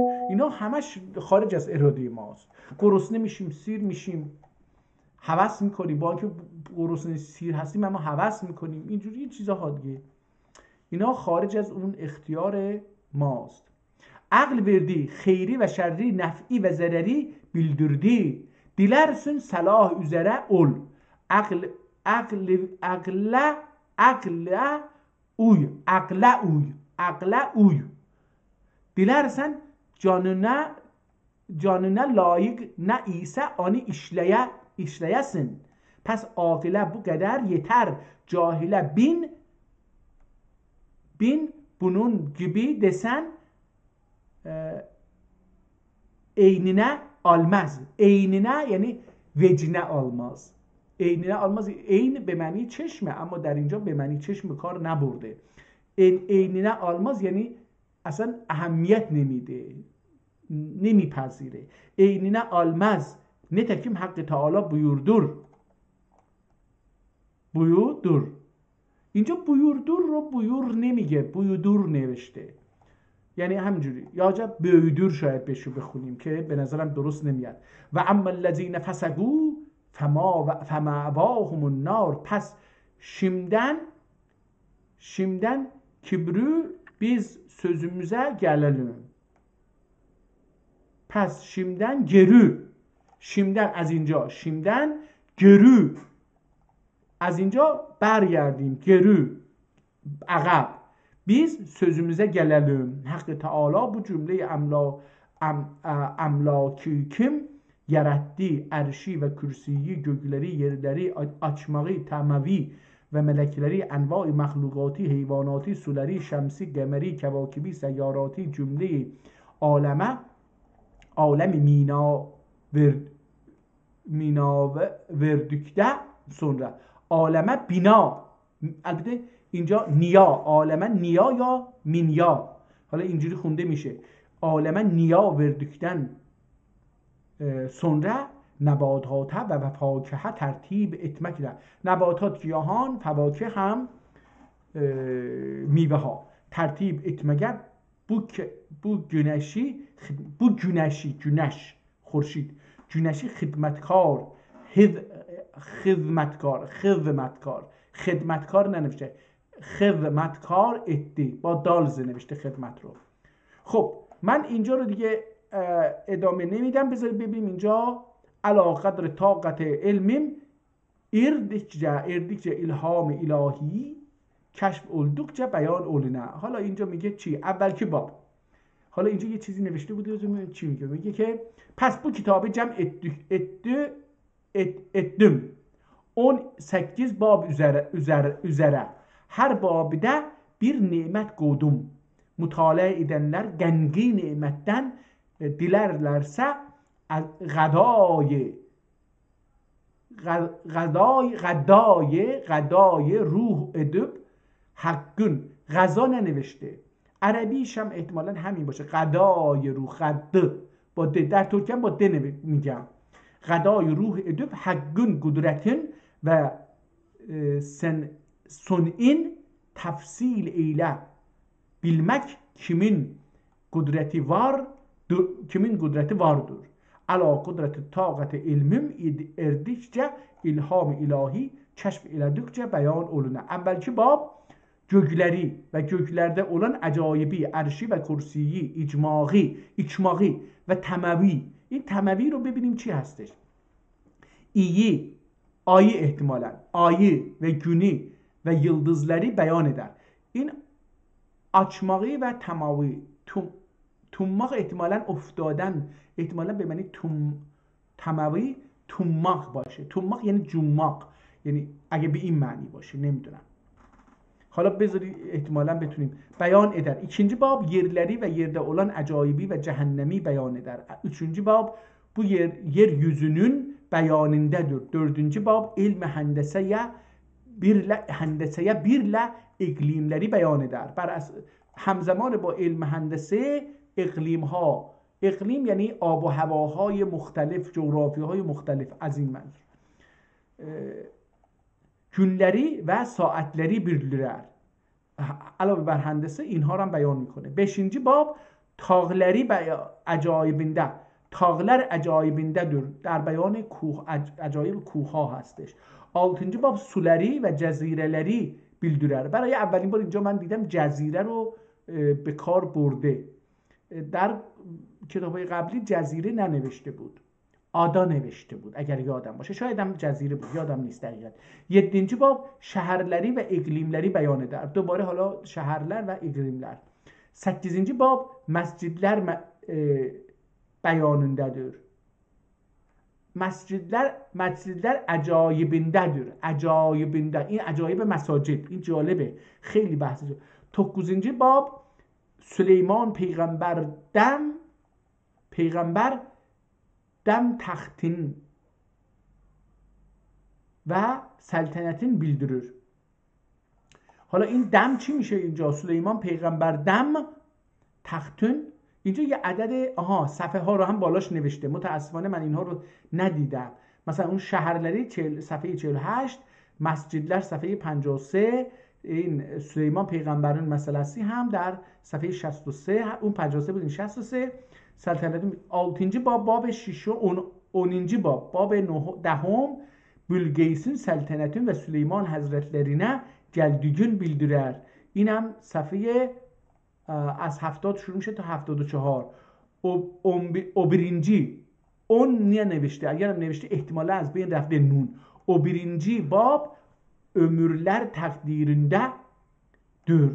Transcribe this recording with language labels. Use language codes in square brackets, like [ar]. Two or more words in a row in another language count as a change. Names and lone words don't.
[fa] اینا همش خارج از اراده ماست. گرسنه میشیم، سیر میشیم، هوس میکنیم، با اینکه گرسنه سیر هستیم اما هوس میکنیم، اینجوری چیزا دیگه. اینا خارج از اون اختیار ماست. [tr] عقل verdi خیری و شری نفعی و ضرری bildirdi. Dilersin salah üzere ol. Akla uy. Dilersen canına layık ne ise onu işleyesin. Pes akile bu kadar yeter. Cahile bin bunun gibi desen eynine almaz. Eynine یعنی وجنه almaz. eynine almaz. [fa] Eyn به معنی چشمه اما در اینجا به معنی چشم کار نبرده. [tr] eynine almaz [fa] یعنی اصلا اهمیت نمیده، نمیپذیره. [tr] eynine almaz nitekim Hak Teâlâ buyurdur. [fa] اینجا بویوردور رو بویور نمیگه، بویودور نوشته، یعنی همجوری یا عجب بویدور شاید بشو بخونیم که به نظرم درست نمیاد. [ar] و اما الذین فسقوا فمأواهم النار. [tr] پس şimdiden kibru biz sözümüze gelelim. پس şimdiden geri. [fa] şimdiden از اینجا، [tr] şimdiden geri [fa] از اینجا برگردیم، geri عقب. [tr] biz sözümüze gelelim. Hakkı Teala bu cümleyi emlaki kim yarattı? Erşi ve kürsiyi, gökleri, yerleri açmağı, temavi ve melekleri, enva-i mahlukati, heyvanati, suleri, şemsi, gemeri, kevakibi, seyyarati, cümleyi alemi mina verdükte sonra aleme bina. [fa] البته اینجا نیا، عالمه نیا یا مینیا، حالا اینجوری خونده میشه. [tr] âleme bina verdükten sonra nebatat ve fevakih tertib etmekte. [fa] نباتات گیاهان، فواکه هم میوه ها. [tr] tertib etmege bu güneş [fa] خورشید، güneşi خدمتکار ننوشته، خدمتکار اتی با دالز نوشته خدمت رو. خب من اینجا رو دیگه ادامه نمیدم، بذارید ببینیم اینجا [tr] ala kadr-i takat-i ilmim erdikçe ilham-ı ilahi keşf oldukça beyan oluna. [fa] حالا اینجا میگه چی؟ اول که باب، حالا اینجا یه چیزی نوشته بود، چی میگه؟ میگه که پس [tr] bu kitabı cem ettim 18 bab üzere her babide bir nimet koydum. Mutala edenler gengi nimetten dilerlerse gadayı ruh edip hakkın. [fa] Gaza ننوشته، عربیش هم احتمالاً همین باشه، غدای روح، غده با د، در ترکی هم با د میگم. [tr] gıda-yı ruh edip hakkın kudretin ve sun'in tefsil eyle bilmek kimin kudreti vardır. Ala kudreti taqati ilmim erdikçe ilham ilahi keşf eledikçe beyan oluna. Evvelki bab gökleri ve göklerde olan acayibi, erşi ve kursiyi, içmağı ve temevi. [fa] این temevi رو ببینیم چی هستش. [tr] ayı ehtimalen, ayı ve günü ve yıldızları beyan eder. [fa] این [tr] açmağı ve temavi، [fa] tummak ehtimalen افتادن، احتمالا به معنی تموی tummak باشه. tummak یعنی جماق، یعنی اگه به این معنی باشه نمیدونم. حالا بذاری احتمالا بتونیم [tr] beyan eder. İkinci bab yerleri ve yerde olan acayibi ve cehennemi beyan eder. Üçüncü bab bu yeryüzünün beyanındadır. Dördüncü bab ilmi hendeseye birle iklimleri beyan eder. [fa] همزمان با علم هندسه اقلیم یعنی آب و هواهای مختلف، جغرافیاهای مختلف، از این منظور [tr] günleri ve saatleri bildirer. [fa] علاوه بر هندسه اینها رو هم بیان میکنه. [tr] beşinci bab tağları acayibinde، tağlar acayibindedir، [fa] در بیان عجایب کوه ها هستش. 6. [tr] bab suları ve جزیره‌leri bildirer. [fa] برای اولین بار اینجا من دیدم جزیره رو به کار برده. در کتاب‌های قبلی جزیره ننوشته بود، آدا نوشته بود اگر یادم باشه، شاید هم جزیره بود، یادم نیست دقیقاً. 7. [tr] bab şehirleri ve iklimleri beyan eder. [fa] دوباره حالا [tr] şehirler ve iklimler. [fa] 8. [tr] bab mescidler beyanındadır. مسجدler acayibindedir. acayibinde، [fa] این عجایب مساجد، این جالبه، خیلی بحث جالب. 9. [tr] bab Süleyman peygamber dem taxtin ve saltanetin bildirir. [fa] حالا این دم چی میشه اینجا؟ [tr] Süleyman peygamber dem tahtın. [fa] اینجا یه عدد صفحه ها رو هم بالاش نوشته، متاسفانه من اینها رو ندیدم. مثلا اون شهرلری صفحه 48، مسجدلر صفحه 53، این سلیمان پیغمبران مسلسی هم در صفحه 63، اون 53 بود این 63. سلطنت 6. باب 6 10. [tr] باب 10 Bülgeys'in saltanatın ve Süleyman Hazretlerine geldiğini bildirer. [fa] اینم صفحه از 70 شروع میشه تا 74. [tr] o birinci [fa] اون niye نوشته؟ اگرم نوشته احتمالا از بین رفته نون. [tr] o birinci bab ömürler takdirinde dür.